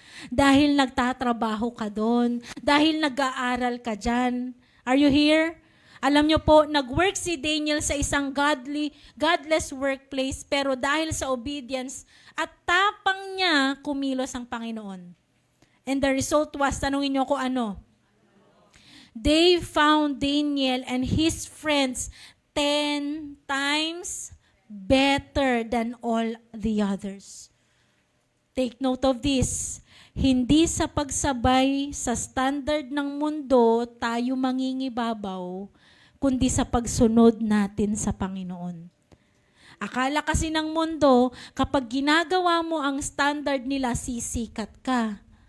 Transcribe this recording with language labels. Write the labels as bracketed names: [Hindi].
[Filipino] Dahil nagtatrabaho ka doon. Dahil nag-aaral ka dyan. [English] Are you here? [Filipino] Alam niyo po, nag-work si Daniel sa isang [English] godless workplace, [Filipino] pero dahil sa obedience at tapang niya, kumilos ang Panginoon. [English] And the result was, [Filipino] tanungin niyo ko ano? [English] They found Daniel and his friends 10 times better than all the others. Take note of this. [Filipino] Hindi sa pagsabay sa standard ng mundo tayo mangingibabaw, kundi sa pagsunod natin sa Panginoon. Akala kasi ng mundo, kapag ginagawa mo ang standard nila, sisikat ka.